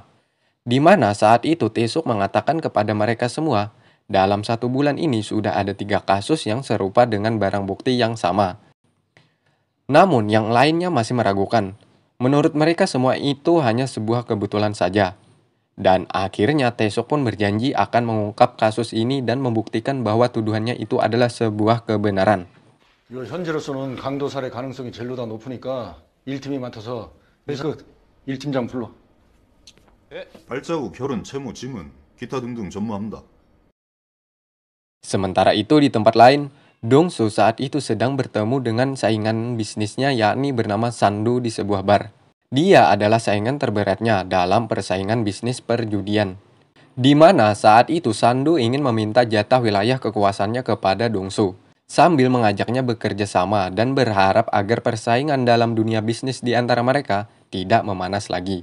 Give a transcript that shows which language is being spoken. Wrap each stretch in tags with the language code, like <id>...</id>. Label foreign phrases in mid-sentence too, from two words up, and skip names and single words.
<id>Di mana saat itu Tae-suk mengatakan kepada mereka semua, dalam 1 bulan ini sudah ada 3 kasus yang serupa dengan barang bukti yang sama. Namun yang lainnya masih meragukan. Menurut mereka semua itu hanya sebuah kebetulan saja. Dan akhirnya Tae-suk pun berjanji akan mengungkap kasus ini dan membuktikan bahwa tuduhannya itu adalah sebuah kebenaran.</id> <ko>이거 현재로서는 강도 살해 가능성이 제일로 다 높으니까 1팀이 맡아서 그래서 1팀장 불러. 발자국, 혈흔, 채무, 지문, 기타 등등 전무합니다.</ko> <id>Sementara itu di tempat lain, Dong-soo saat itu sedang bertemu dengan saingan bisnisnya yakni bernama Sandu di sebuah bar. Dia adalah saingan terberatnya dalam persaingan bisnis perjudian. Di mana saat itu Sandu ingin meminta jatah wilayah kekuasaannya kepada Dong-soo, sambil mengajaknya bekerja sama dan berharap agar persaingan dalam dunia bisnis di antara mereka tidak memanas lagi.</id>